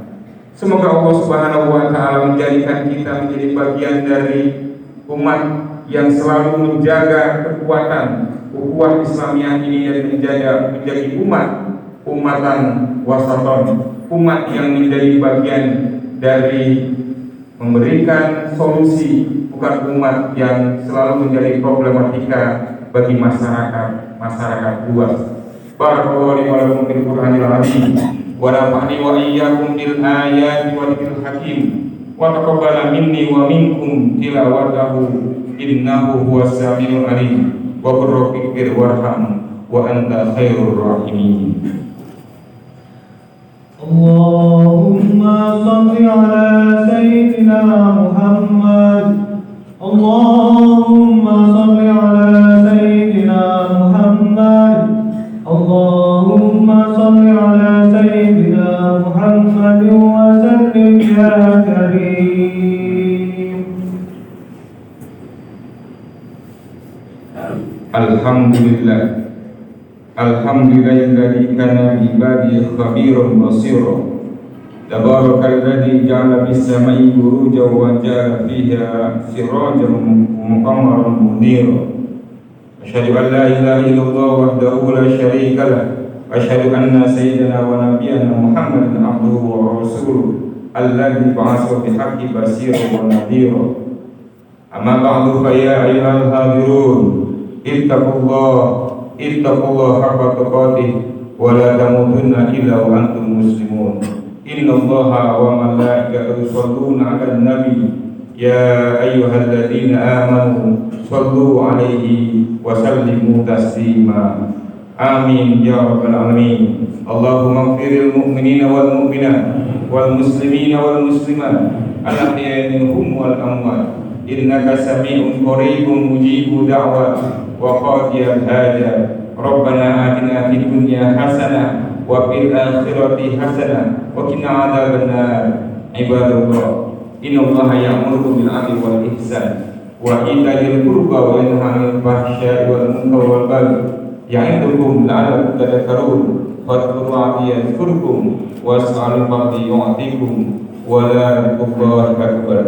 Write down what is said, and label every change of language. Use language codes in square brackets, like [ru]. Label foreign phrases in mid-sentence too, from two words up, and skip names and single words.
[id] Semoga [ar] الله سبحانه وتعالى [id] menjadikan kita menjadi bagian dari umat yang selalu menjaga kekuatan ukhuwah Islamiyah ini dan menjadi [ar] أمة وسطا, [id] umat yang menjadi bagian dari memberikan solusi, bukan umat yang selalu menjadi problematika bagi masyarakat luas. [ar] بارك الله لي ولكم في القرآن العظيم ونفعني وإياكم بالآيات والذكر الحكيم وتقبل مني ومنكم تلاوته إنه هو السميع العليم وقل رب اغفر وارحم وأنت خير الراحمين. اللهم صل على سيدنا محمد. اللهم صل على سيدنا محمد. اللهم صل على سيدنا محمد وسلم يا كريم. الحمد لله، الحمد لله الذي كان بعباده خبير بصيرا. تبارك الذي جعل بالسماء بروجا وجعل فيها سراجا مقمرا منيرا. أشهد أن لا إله إلا الله وحده لا شريك له. أشهد أن سيدنا ونبينا محمدا عبده ورسوله الذي بعث بالحق بشيرا ونذيرا. أما بعد فيا أيها الحاضرون اتقوا الله حق تقاته ولا تموتن إلا وأنتم مسلمون. إن الله وملائكته يصلون على النبي يا أيها الذين آمنوا صلوا عليه وسلموا تسليما. آمين يا رب العالمين. اللهم اغفر للمؤمنين والمؤمنات والمسلمين والمسلمات الأحياء منهم والأموات إنك سميع قريب مجيب الدعوات وقاضي الحاجات. ربنا آتنا في الدنيا حسنة وفي الآخرة حسنة وقنا عذاب النار. عباد الله، إن الله يأمر بالعدل والإحسان وإيتاء ذي القربى وينهى عن الفحشاء والمنكر والبغي يعظكم لعلكم تذكرون. فاذكروا يذكركم واسألوا فضل يعطكم ولا تقبلوا أكبر.